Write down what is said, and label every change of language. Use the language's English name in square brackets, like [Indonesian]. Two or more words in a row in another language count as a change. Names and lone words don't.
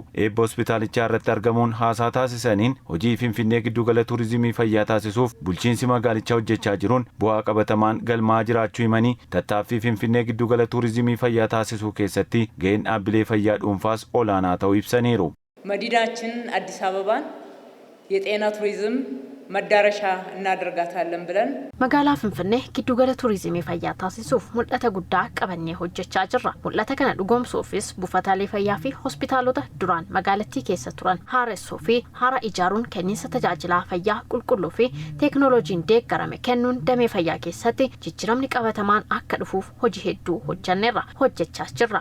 [Oromo] Eebba hospitaalichaa irratti argamuun haasaa taasisaniin hojii Finfinnee giddugala tuurizimii fayyaa taasisuuf bulchiinsi magaalichaa hojjechaa jiruun bu'aa qabatamaan galmaa jiraachuu himanii tattaaffii Finfinnee giddugala tuurizimii fayyaa taasisuu keessatti ga'een dhaabbilee fayyaa dhuunfaas olaanaa ta'uu ibsaniiru. [Amharic] መዲናችን አዲስ አበባን የጤና ቱሪዝም መዳረሻ እናደርጋታለን ብለን [Oromo] Magaalaa Finfinnee giddugala tuurizimii fayyaa taasisuuf mul'ata guddaa qabannee hojjechaa jirra. Mul'ata kana dhugoomsuufis buufataalee fayyaa fi hospitaalota duraan magaalattii keessa turan haaressuu fi haara ijaaruun kenniinsa tajaajila fayyaa qulqulluu fi teeknooloojiin deeggarame kennuun damee fayyaa keessatti jijjiiramni qabatamaan akka dhufuuf hojii hedduu hojjechaas jirra.